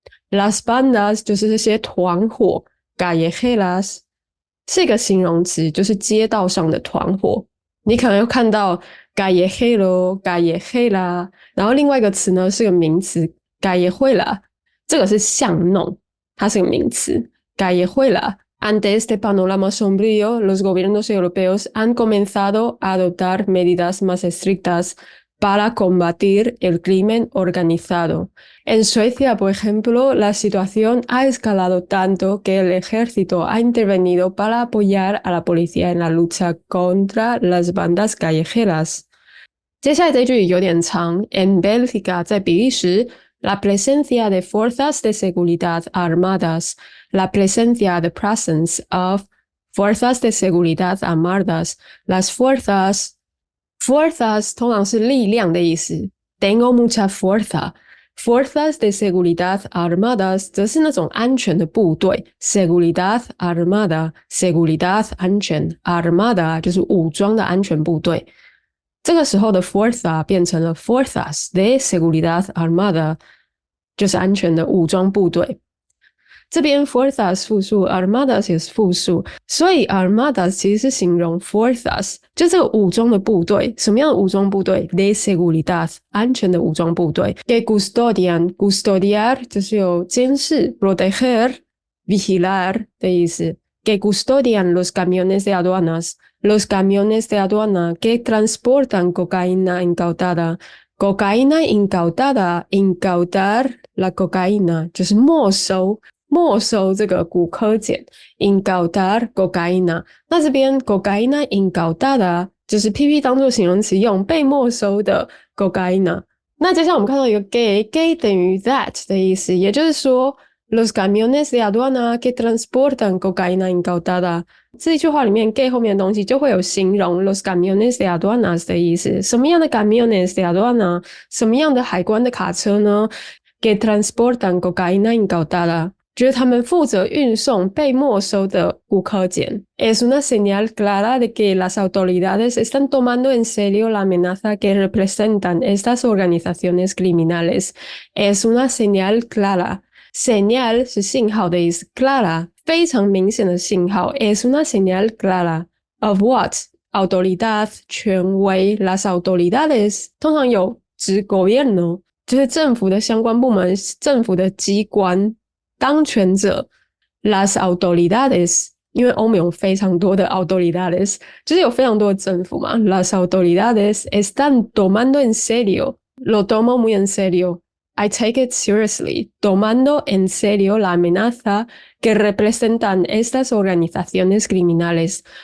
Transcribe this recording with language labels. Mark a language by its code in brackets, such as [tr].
[es] Las bandas [zh] 就是这些团伙 [es] callejeras [zh] 是一个形容词，就是街道上的团伙。你可能会看到 [es] callejero, callejera， [zh] 然后另外一个词呢是个名词 callejuela， 这个是巷弄，它是个名词 callejuela。 [es] Ante este panorama sombrío, los gobiernos europeos han comenzado a adoptar medidas más estrictas para combatir el crimen organizado. En Suecia, por ejemplo, la situación ha escalado tanto que el ejército ha intervenido para apoyar a la policía en la lucha contra las bandas callejeras. [zh] 接下来这句有点长 [es] En Bélgica, [zh] 在比利时 [es] La presencia de fuerzas de seguridad armadas, la presencia, [en] the presence of [es] fuerzas de seguridad armadas, las fuerzas [zh] 通常是力量的意思 [es] Tengo mucha fuerza. Fuerzas de seguridad armadas [zh] 则是那种安全的部队 [es] Seguridad armada, [zh] seguridad 安全 Armada 就是武装的安全部队。这个时候的 fuerza 变成了 [es] fuerzas de seguridad armada [zh] 就是安全的武装部队。这边 fuerzas 复数 armadas 也是复数，所以 armadas 其实是形容 fuerzas 就这个武装的部队。什么样的武装部队 [es] de seguridad [zh] 安全的武装部队 [es] que custodian custodiar [zh] 就是有监视 [es] proteger vigilar 的意思 que custodian los camiones de aduanas los camiones de aduana que transportan cocaína incautada. Cocaína incautada, incautar la cocaína [zh] 就是没收，没收这个古柯碱 ， [es] incautar cocaína。 [zh] 那这边 [es] cocaína incautada [zh] 就是 PP 当做形容词用，被没收的 cocaína。那接下来我们看到一个 gay 等于 that 的意思，也就是说 [es] los camiones de aduana que transportan cocaína incautada。 [zh] 这一句话里面 gay 后面的东西就会有形容 [es] los camiones de aduanas [zh] 的意思。什么样的 [es] camiones de aduana？ [zh] 什么样的海关的卡车呢？ [es] que transportan cocaína incautada。 [zh] 就是他们负责运送被没收的古柯碱。 [es] Es una señal clara de que las autoridades están tomando en serio la amenaza que representan estas organizaciones criminales. Es una señal clara. [zh] Señal 是信号的意思 ，clara 非常明显的信号。 [es] Es una señal clara [en] of what? [zh] Autoridad 权威 [es] las autoridades [zh] 通常有指 gobierno 就是政府的相关部门，政府的机关。 [es] 当权者 las autoridades [zh] 因为欧美有非常多的 [es] autoridades [zh] 就是有非常多的政府嘛 [es] las autoridades están tomando en serio lo tomo muy en serio [en] I take it seriously [es] tomando en serio la amenaza que representan estas organizaciones criminales